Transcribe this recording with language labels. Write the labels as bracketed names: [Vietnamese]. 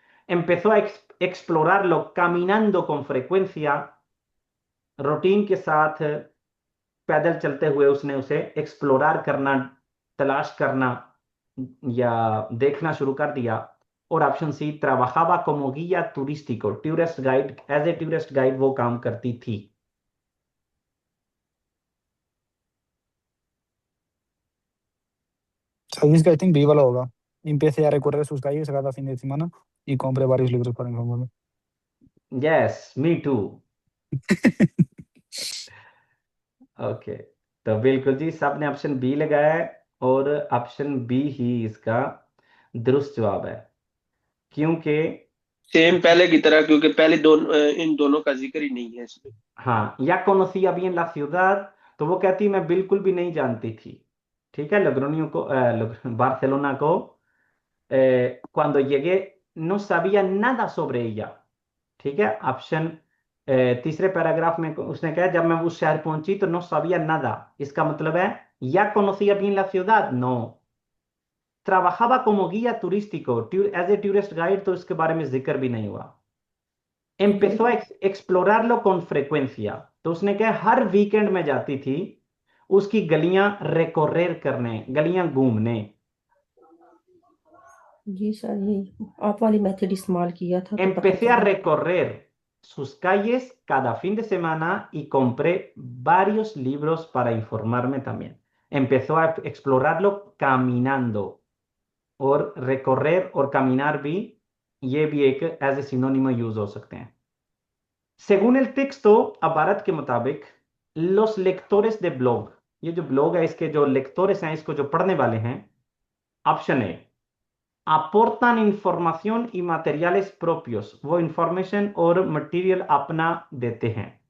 [Spanish] empezó a explorarlo caminando con frecuencia, [Hindi] routine के साथ पैदल चलते हुए उसने उसे एक्सप्लोरार करना, तलाश करना या देखना शुरू कर दिया। और option C, [Spanish] trabajaba como guía turístico, [Hindi] tourist guide, [English] as a tourist guide [Hindi] वो काम करती थी। सर इसका [English] I think [Hindi] बी वाला होगा। [Spanish] Empecé a recorrer sus calles cada fin de semana y compré varios libros para informarme। [English] Yes, me too. [Hindi] Okay, तो बिल्कुल जी सबने ऑप्शन बी लगाया है, और ऑप्शन बी ही इसका दुरुस्त जवाब है, क्योंकि सेम पहले की तरह, क्योंकि पहले इन दोनों का जिक्र ही नहीं है इसमें। हाँ, [Spanish] या conocía bien la ciudad, [Hindi] तो वो कहती मैं बिल्कुल भी नहीं जानती थी, ठीक है, लोग्रोनियो को, बार्सिलोना को। [Spanish] cuando llegué no sabía nada sobre ella, [Hindi] ठीक है। ऑप्शन तीसरे पैराग्राफ में उसने कहा जब मैं उस शहर पहुंची तो [Spanish] no sabía nada, [Hindi] इसका मतलब है [Spanish] या conocía bien la ciudad, no। trabajaba como guía turístico, [English] as a tourist guide, [Hindi] तो इसके बारे में जिक्र भी नहीं हुआ। [Spanish] empezó a explorarlo con frecuencia, [Hindi] तो उसने कहा हर वीकेंड में जाती थी उसकी गलियां रेकोरेर करने, गलियां घूमने। जी सर, ये आप वाली मेथड इस्तेमाल किया था तो पता [Spanish] empecé a [Hindi] चला। [Spanish] recorrer sus calles cada fin de semana y compré varios libros para informarme también। empezó a explorarlo caminando, [Hindi] और [Spanish] recorrer [Hindi] और [Spanish] caminar [Hindi] भी, ये भी एक एज ए सिनोनिमो यूज हो सकते हैं। [Spanish] Según el texto, [Hindi] अबारत के मुताबिक, [Spanish] los lectores de blog, [Hindi] ये जो ब्लॉग है इसके जो लेक्टोरेस हैं, इसको जो पढ़ने वाले हैं, option A, [Spanish] aportan información y materiales propios, [Hindi] वो इंफॉर्मेशन और मटेरियल अपना देते हैं।